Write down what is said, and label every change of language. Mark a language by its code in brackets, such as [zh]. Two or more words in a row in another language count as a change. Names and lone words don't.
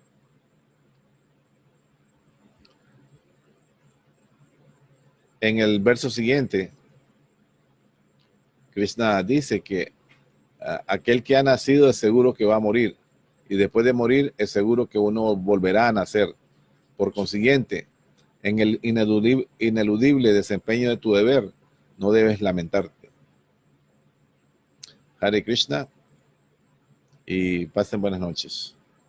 [es] En el verso siguiente, Krishna dice que aquel que ha nacido es seguro que va a morir, y después de morir es seguro que uno volverá a nacer. Por consiguiente, en el ineludible desempeño de tu deber, no debes lamentarte. Hare Krishna y pasen buenas noches.